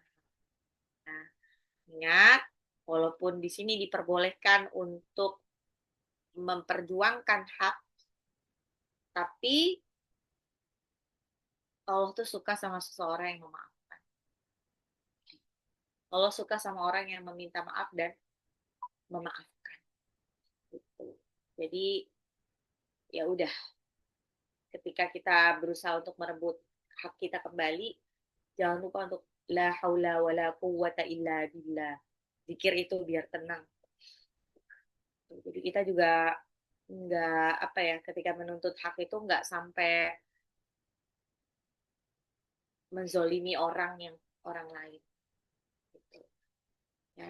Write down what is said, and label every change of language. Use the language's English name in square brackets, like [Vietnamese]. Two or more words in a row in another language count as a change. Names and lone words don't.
[Indonesian] Nah, ingat, walaupun di sini diperbolehkan untuk memperjuangkan hak, tapi Allah tuh suka sama seseorang yang memaafkan. Allah suka sama orang yang meminta maaf dan memaafkan. Gitu. Jadi ya udah, ketika kita berusaha untuk merebut hak kita kembali, jangan lupa untuk [Arabic] لا حول ولا قوة إلا بالله. [Indonesian] Zikir itu biar tenang. Jadi kita juga nggak apa ya, ketika menuntut hak itu nggak sampai menzolimi orang lain. Gitu. Ya.